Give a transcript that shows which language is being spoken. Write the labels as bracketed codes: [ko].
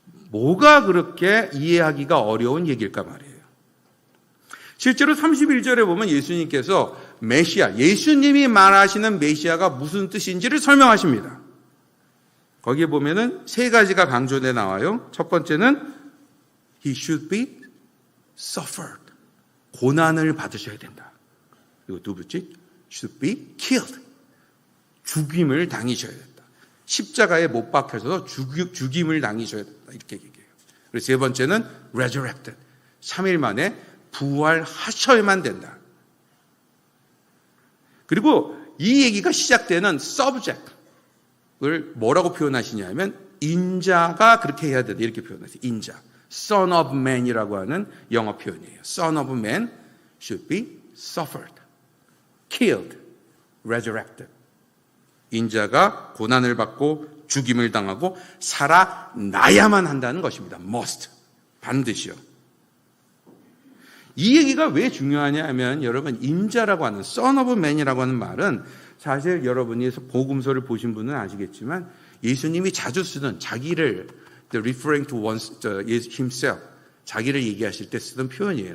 [ko] 뭐가 그렇게 이해하기가 어려운 얘기일까 말이에요. 실제로 31절에 보면 예수님께서 메시아, 예수님이 말하시는 메시아가 무슨 뜻인지를 설명하십니다. 거기에 보면은 세 가지가 강조돼 나와요. 첫 번째는 [en] He should be suffered. [ko] 고난을 받으셔야 된다. 그리고 두 번째, [en] should be killed. [ko] 죽임을 당하셔야 된다. 십자가에 못 박혀서 죽임을 당하셔야 된다. 이렇게 얘기해요. 그리고 세 번째는 resurrected. 3일 만에 부활하셔야만 된다. 그리고 이 얘기가 시작되는 subject을 뭐라고 표현하시냐면 인자가 그렇게 해야 된다. 이렇게 표현하세요. 인자. [en] Son of man [ko] 이라고 하는 영어 표현이에요. [en] Son of man should be suffered, killed, resurrected. [ko] 인자가 고난을 받고 죽임을 당하고 살아나야만 한다는 것입니다. must. 반드시요. 이 얘기가 왜 중요하냐 하면 여러분 인자라고 하는 [en] son of man [ko] 이라고 하는 말은 사실 여러분이 복음서를 보신 분은 아시겠지만 예수님이 자주 쓰던 자기를 [en] referring to himself [ko] 자기를 얘기하실 때 쓰던 표현이에요.